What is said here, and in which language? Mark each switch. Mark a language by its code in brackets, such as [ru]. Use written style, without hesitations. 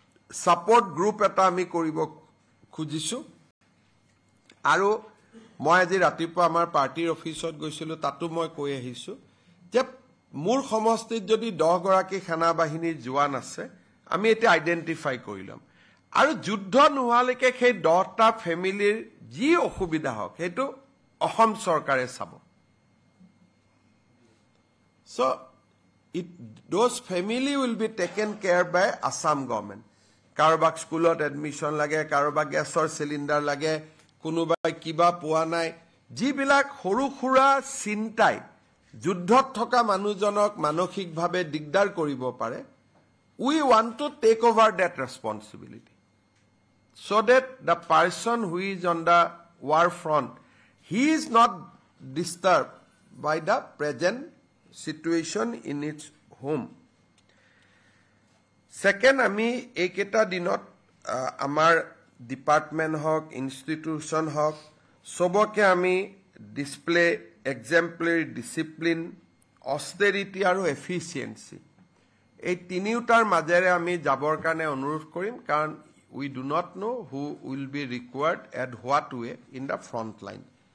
[as] Support group এটা আমি কৰিব খুজিছোঁ। আৰু মই আজি ৰাতিপুৱা আমাৰ পাৰ্টিৰ অফিচত গৈছিলোঁ, তাতো মই কৈ আহিছোঁ যে মোৰ সমষ্টিত যদি 10 গৰাকী সেনাবাহিনীৰ জোৱান আছে আমি এতিয়া আইডেণ্টিফাই কৰি ল'ম আৰু যুদ্ধ নোহোৱালৈকে সেই 10টা ফেমিলিৰ যি অসুবিধা হওক সেইটো অসম চৰকাৰে চাব। [en] So those family will be taken care by Assam government. [as] কাৰোবাক স্কুলত এডমিশ্যন লাগে, কাৰোবাক গেছৰ চিলিণ্ডাৰ লাগে, কোনোবাই কিবা পোৱা নাই, যিবিলাক সৰু সুৰা চিন্তাই যুদ্ধত থকা মানুহজনক মানসিকভাৱে দিগদাৰ কৰিব পাৰে, [en] we want to take over that responsibility so that the person who is on the war front, he is not disturbed by the present situation in its home. [as] Second, আমি এইকেইটা দিনত আমাৰ ডিপাৰ্টমেণ্ট হওক, ইনষ্টিটিউশ্যন হওক, চবকে আমি display এক্সেম্পলাৰী discipline, অষ্টেৰিটি আৰু efficiency, এই তিনিওটাৰ মাজেৰে আমি যাবৰ কাৰণে অনুৰোধ কৰিম, কাৰণ [en] we do not know who will be required at what way in the front line.